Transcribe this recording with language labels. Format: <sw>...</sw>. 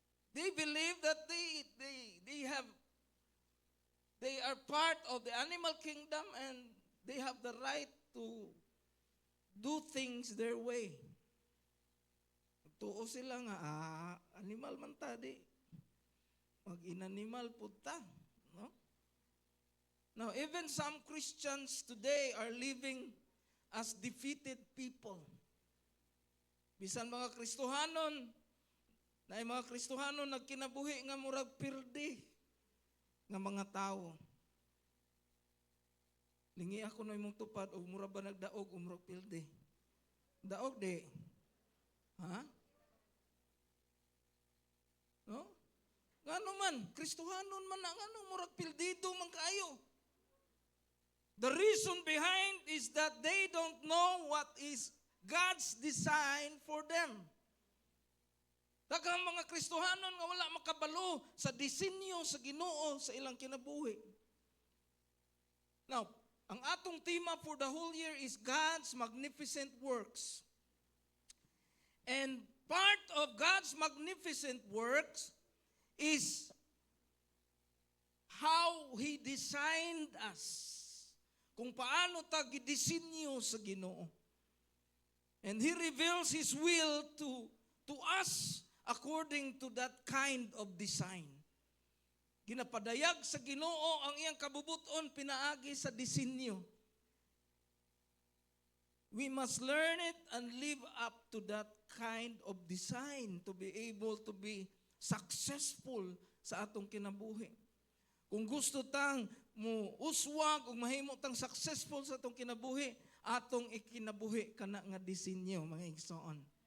<en>They believe that they are part of the animal kingdom and they have the right to do things their way.</en> <ceb>Tuo sila nga, animal man ta, di. Mag-inanimal po ta. No?</ceb> <en>Now, even some Christians today are living as defeated people.</en> <ceb>Bisan mga Kristohanon, na mga Kristohanon nagkinabuhi nga murag pirdi nga mga tao. Lingi ako na imong tupad, o mura ba nagdaog, o murag pildi? Daog di. Ha? No? Ngano man, Kristohanon man na, ngano murag pildido man kaayo.</ceb> <en>The reason behind is that they don't know what is God's design for them.</en> <ceb>Daghang mga Kristohanon nga wala makabalo sa disenyo sa Ginoo sa ilang kinabuhi.</ceb> <en>Now, ang atong tema for the whole year is God's magnificent works. And part of God's magnificent works is how He designed us. Kung paano ta gidisenyo sa Ginoo. And He reveals His will to us according to that kind of design.</en> <ceb>Ginapadayag sa Ginoo ang iyang kabubuton pinaagi sa disenyo.</ceb> <en>We must learn it and live up to that kind of design to be able to be successful sa atong kinabuhi.</en> <ceb>Kung gusto tang mo uswag ug mahimo tang successful sa atong kinabuhi, atong ikinabuhi kana nga disenyo mga igsoon.</ceb>